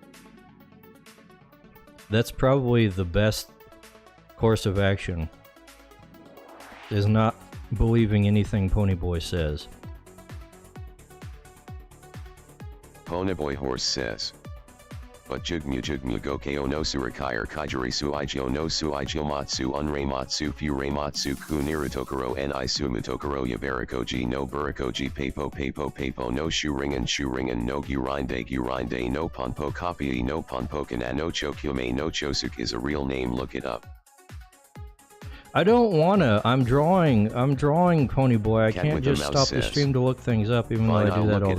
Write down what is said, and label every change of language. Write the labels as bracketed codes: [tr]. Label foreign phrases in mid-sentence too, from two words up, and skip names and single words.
[en] That's probably the best course of action. Is not believing anything Ponyboy says. Ponyboy Horse says. But jugmu gokeo no surakire kaijiri suijio no suijio matsu unrei matsu furei matsu ku nirutokoro ni sumutokoro yabarikoji no burikoji pepo no shuringen no gurinde no ponpo kopii no ponpo kana no chokyume no chosuk is a real name, look it up. I don't wanna. I'm drawing Ponyboy. I Cat can't with the just mouse stop the says. stream to look things up, even Fine, though I do I'll that look all